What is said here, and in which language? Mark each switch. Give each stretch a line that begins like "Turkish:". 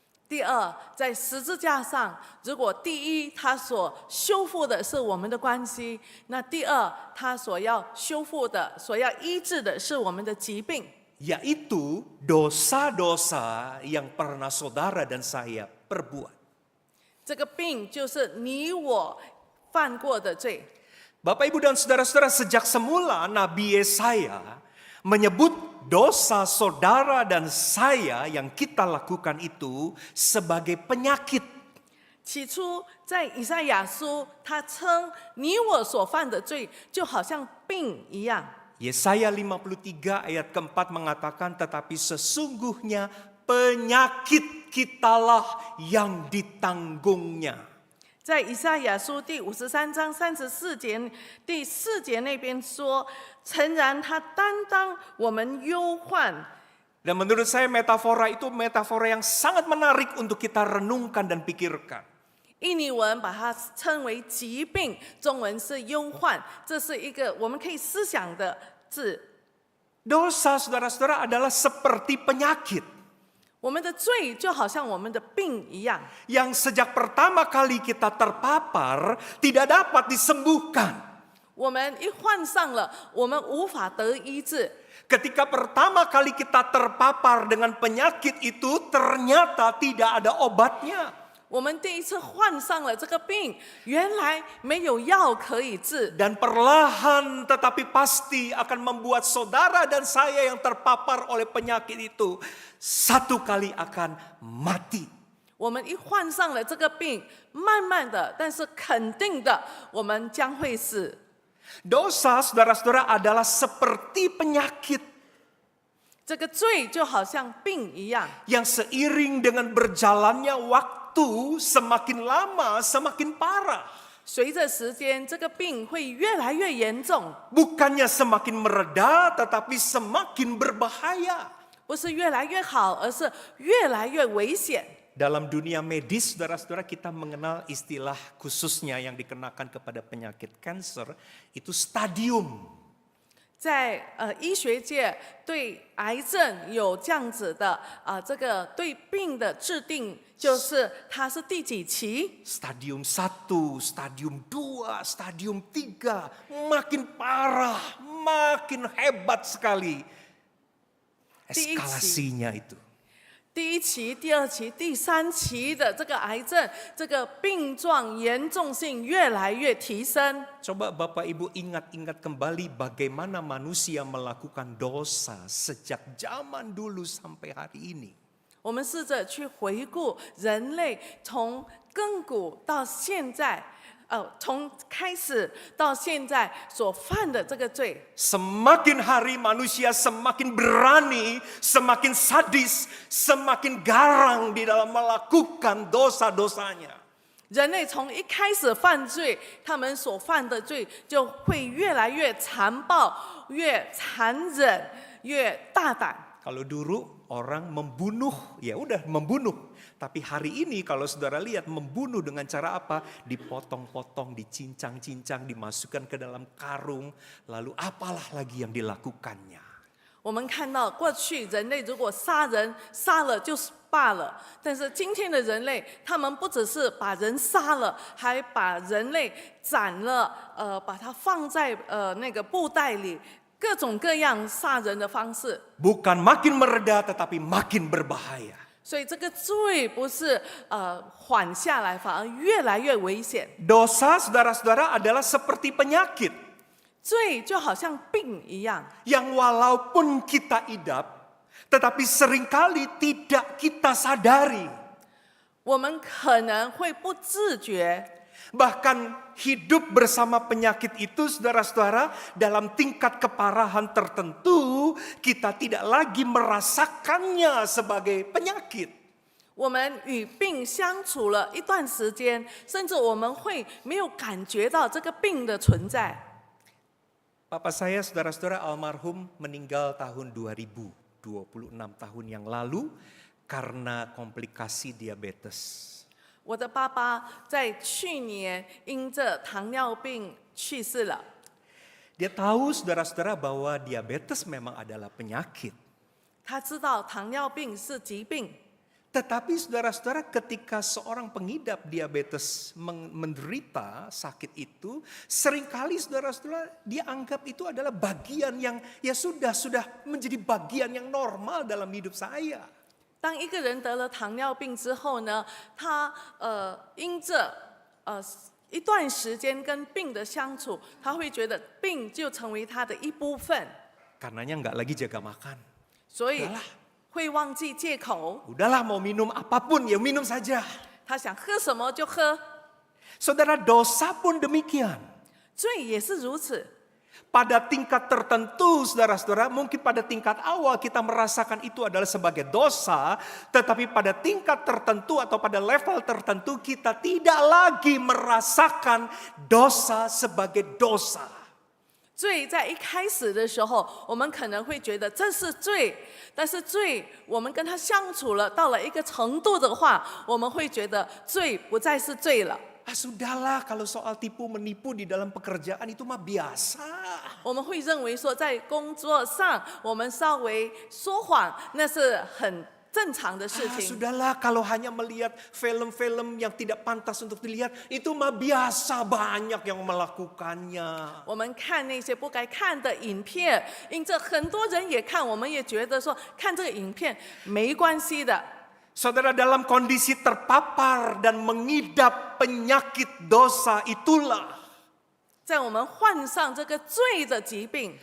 Chinese: 第二，在十字架上，如果第一他所修复的是我们的关系，那第二他所要修复的、所要医治的是我们的疾病，
Indonesian: Yaitu dosa-dosa yang pernah saudara dan saya perbuat.
Chinese: 这个病就是你我犯过的罪。
Indonesian: Bapak, Ibu, dan saudara-saudara, sejak semula Nabi Yesaya menyebut dosa saudara dan saya yang kita lakukan itu sebagai penyakit.
Chinese: 起初在以赛亚书，他称你我所犯的罪就好像病一样。
Indonesian: Yesaya 53 ayat keempat mengatakan, tetapi sesungguhnya penyakit kitalah yang ditanggungnya.
Chinese: 在以赛亚书第53章34节第4节那边说，诚然他担当我们忧患。
Indonesian: Dan menurut saya metafora itu metafora yang sangat menarik untuk kita renungkan dan pikirkan.
Chinese: 印尼文把它称为疾病，中文是忧患，这是一个我们可以思想的字。
Indonesian: Dosa saudara-saudara adalah seperti penyakit
Chinese: 我们的罪就好像我们的病一样，
Indonesian: yang sejak pertama kali kita terpapar tidak dapat disembuhkan.
Chinese: 我们一患上了，我们无法得医治。
Indonesian: Ketika pertama kali kita terpapar dengan penyakit itu ternyata tidak ada obatnya.
Chinese: 我们第一次患上了这个病，原来没有药可以治，
Indonesian: Dan perlahan tetapi pasti akan membuat saudara dan saya yang terpapar oleh penyakit itu satu kali akan mati.
Chinese: 我们一患上了这个病，慢慢的，但是肯定的，我们将会死。
Indonesian: Dosa saudara-saudara adalah seperti penyakit
Chinese: 这个罪就好像病一样，
Indonesian: yang seiring dengan berjalannya waktu semakin lama semakin parah.
Chinese: 随着时间，这个病会越来越严重，
Indonesian: Bukannya semakin mereda tetapi semakin berbahaya.
Chinese: 不是越来越好，而是越来越危险。
Indonesian: Dalam dunia medis, saudara-saudara, kita mengenal istilah khususnya yang dikenakan kepada penyakit kanker, itu stadium.
Chinese: 在医学界对癌症有这样子的这个对病的制定，就是它是第几期？
Indonesian: Stadium 1, stadium 2, stadium 3, makin parah, makin hebat sekali eskalasinya itu.
Chinese: 第一期、第二期、第三期的这个癌症，这个病状严重性越来越提升。
Indonesian: Coba Bapak Ibu ingat-ingat kembali bagaimana manusia melakukan dosa sejak zaman dulu sampai hari ini.
Chinese: 我们试着去回顾人类从亘古到现在，从开始到现在所犯的这个罪。
Indonesian: Semakin hari manusia semakin berani, semakin sadis, semakin garang di dalam melakukan dosa-dosanya. 人类从一开始犯罪，他们所犯的罪就会越来越残暴、越残忍、越大胆。 Kalau dulu orang membunuh, ya udah membunuh. Tapi hari ini kalau saudara lihat membunuh dengan cara apa? Dipotong-potong, dicincang-cincang, dimasukkan ke dalam karung. Lalu apalah lagi yang dilakukannya.
Chinese: 我们看到过去人类如果杀人杀了就是罢了，但是今天的人类，他们不只是把人杀了，还把人类斩了，把它放在那个布袋里，各种各样杀人的方式。
Indonesian: Bukan makin mereda tetapi makin berbahaya.
Chinese: 所以这个罪不是缓下来，反而越来越危险。
Indonesian: Dosa saudara-saudara adalah seperti penyakit.
Chinese: 罪就好像病一样，
Indonesian: Yang walaupun kita idap, tetapi seringkali tidak kita sadari.
Chinese: 我们可能会不自觉，
Indonesian: Bahkan hidup bersama penyakit itu saudara-saudara dalam tingkat keparahan tertentu kita tidak lagi merasakannya sebagai penyakit.
Chinese: 我们与病相处了一段时间，甚至我们会没有感觉到这个病的存在。
Indonesian: Papa saya saudara-saudara almarhum meninggal tahun 2000, 26 tahun yang lalu karena komplikasi diabetes.
Chinese: 我的爸爸在去年因着糖尿病去世了。
Indonesian: Dia tahu saudara-saudara bahwa diabetes memang adalah penyakit.
Chinese: 他知道糖尿病是疾病，
Indonesian: Tetapi saudara-saudara ketika seorang pengidap diabetes menderita sakit itu, seringkali saudara-saudara dianggap itu adalah bagian yang ya sudah menjadi bagian yang normal dalam hidup saya.
Chinese: 当一个人得了糖尿病之后呢，他因着一段时间跟病的相处，他会觉得病就成为他的一部分，
Indonesian: Karenanya nggak lagi jaga makan.
Chinese: 所以会忘记戒口。
Indonesian: Udahlah mau minum apapun ya minum saja.
Chinese: 他想喝什么就喝。
Indonesian: Saudara, dosa pun demikian.
Chinese: 罪也是如此。
Indonesian: Pada tingkat tertentu, saudara-saudara, mungkin pada tingkat awal kita merasakan itu adalah sebagai dosa, tetapi pada tingkat tertentu atau pada level tertentu kita tidak lagi merasakan dosa sebagai dosa.
Chinese: 罪在一开始的时候，我们可能会觉得这是罪，但是罪，我们跟他相处了，到了一个程度的话，我们会觉得罪不再是罪了。
Indonesian: Sudahlah, kalau soal tipu menipu di dalam pekerjaan itu mah biasa.
Chinese: 我们会认为说，在工作上我们稍微说谎，那是很正常的事情。
Indonesian: Sudahlah, kalau hanya melihat film-film yang tidak pantas untuk dilihat, itu mah biasa, banyak yang melakukannya.
Chinese: 我们看那些不该看的影片，因这很多人也看，我们也觉得说看这个影片没关系的。
Indonesian: Saudara, dalam kondisi terpapar dan mengidap penyakit dosa itulah
Chinese: 在我们患上这个罪的疾病，